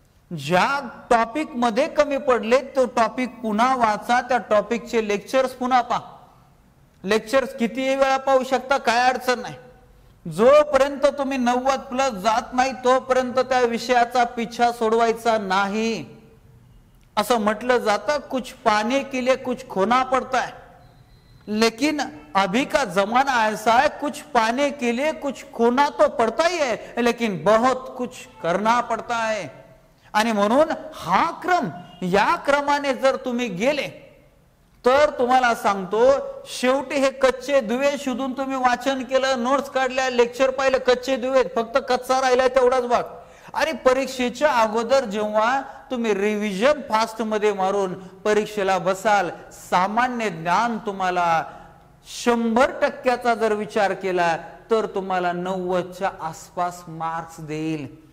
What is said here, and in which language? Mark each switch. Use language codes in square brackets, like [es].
[mr] ज्या टॉपिक मध्ये कमी पडले तो टॉपिक पुन्हा वाचा, त्या टॉपिकचे लेक्चर्स पुन्हा पहा. लेक्चर्स किती वेळा पाहू शकता, काय अडचण नाही. जोपर्यंत तुम्ही 90 प्लस जात नाही तोपर्यंत त्या विषयाचा पिछा सोडवायचा नाही. असं म्हटलं जातं, [hi] कुछ पाने के लिए कुछ खोना पड़ता है, लेकिन अभी का जमाना ऐसा है, कुछ पाने के लिए कुछ खोना तो पड़ता ही है, लेकिन बहुत कुछ करना पड़ता है. [mr] आणि म्हणून हा क्रम, या क्रमाने जर तुम्ही गेले तर तुम्हाला सांगतो शेवटी हे कच्चे दुवे शोधून तुम्ही वाचन केलं, नोट्स काढल्या, लेक्चर पाहिलं, कच्चे दुवे, फक्त कच्चा राहिलाय तेवढाच भाग. आणि परीक्षेच्या अगोदर जेव्हा तुम्ही रिव्हिजन फास्ट मध्ये मारून परीक्षेला बसाल, सामान्य ज्ञान तुम्हाला 100%चा जर विचार केला तर तुम्हाला 90च्या आसपास मार्क्स देईल.